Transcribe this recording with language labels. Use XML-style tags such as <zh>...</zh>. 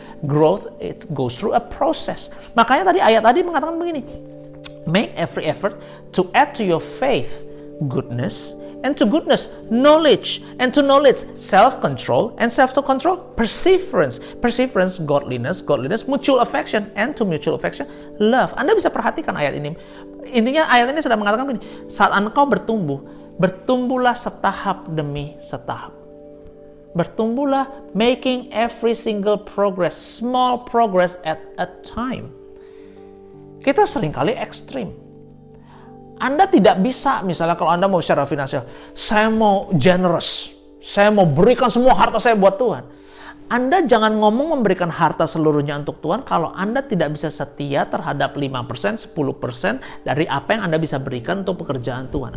<en>Growth, it goes through a process.</en> <id>Makanya ayat tadi mengatakan begini,</id> <en>make every effort to add to your faith goodness, and to goodness knowledge, and to knowledge self-control, and self-control perseverance, godliness, mutual affection, and to mutual affection love.</en> <id>Anda bisa perhatikan ayat ini. Intinya ayat ini sedang mengatakan begini, saat engkau bertumbuh, bertumbuhlah setahap demi setahap. Bertumbuhlah,</id> <en>making every single progress, small progress at a time.</en> <id>Kita seringkali ekstrim. Anda tidak bisa, misalnya kalau Anda mau secara finansial, saya mau generous, saya mau berikan semua harta saya buat Tuhan. Anda jangan ngomong memberikan harta seluruhnya untuk Tuhan kalau Anda tidak bisa setia terhadap 5%, 10% dari apa yang Anda bisa berikan untuk pekerjaan Tuhan.</id>